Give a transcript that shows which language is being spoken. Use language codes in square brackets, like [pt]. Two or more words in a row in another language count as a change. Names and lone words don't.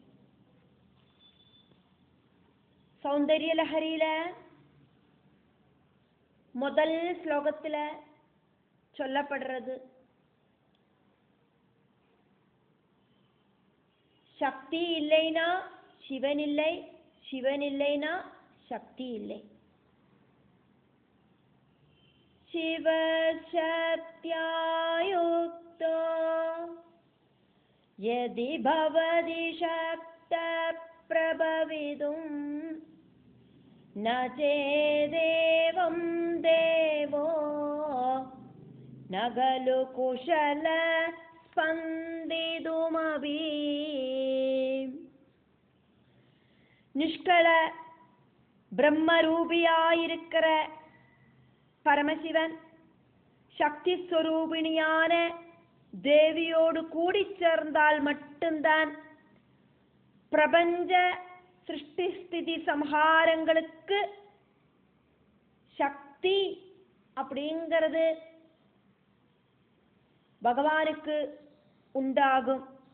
[ta] சௌந்தர்ய லஹரியில முதல் ஸ்லோகத்துல சொல்லப்படுறது சக்தி இல்லைனா சிவன் இல்லை, சிவன் இல்லைனா சக்தி இல்லை. [sa] शिव शक्त्यायुक्तो यदि भवति शक्त प्रभवितुं न चेदेवं देवो न खलु कुशल स्पन्दितुमपि. [ta] நிஷ்கள பிரம்மரூபியாயிருக்கிற பரமசிவன் சக்தி ஸ்வரூபிணியான தேவியோடு கூடி சேர்ந்தால் மட்டும்தான் பிரபஞ்ச சிருஷ்டி ஸ்திதி சம்ஹாரங்களுக்கு சக்தி அப்படிங்கிறது பகவானுக்கு உண்டாகும்.